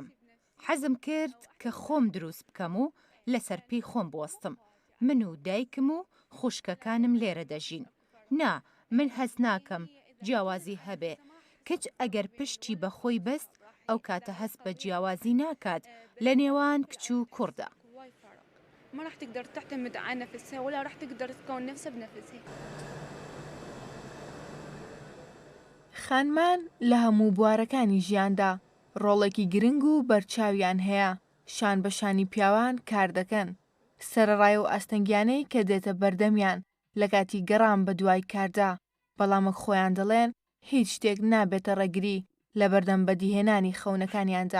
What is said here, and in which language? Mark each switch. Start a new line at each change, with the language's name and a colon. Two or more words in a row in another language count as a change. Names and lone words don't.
Central Kurdish: حەزم کرد کە خۆم دروست بکەم و لەسەر پێی خۆم بوەستم. من و دایکم و خوشکەکانم لێرە دەژین. نا من هەز ناکەم جیاوازی هەبێ. کچ ئەگەر پشتی بە خۆی بەست ئەو کاتە هەست بە جیاوازی ناکات لە نێوان کچ و کوڕدا.
Arabic: ما راح تقدر تعتمد على نفسها ولا راح تقدر تكون نفسها بنفسها.
Central Kurdish: خانمان لە هەموو بوارەکانی ژیاندا ڕۆڵێکی گرنگ و بەرچاویان هەیە شان بە شانی پیاوان کار دەکەن سەرەڕای و ئاستەنگیانەی کە دێتە بەردەمیان لە کاتی گەڕان بە دوای کاردا بەڵامە خۆیان دەڵێن هیچ شتێک نابێتە ڕێگری لە بەردەم بەدیهێنانی خەونەکانیاندا.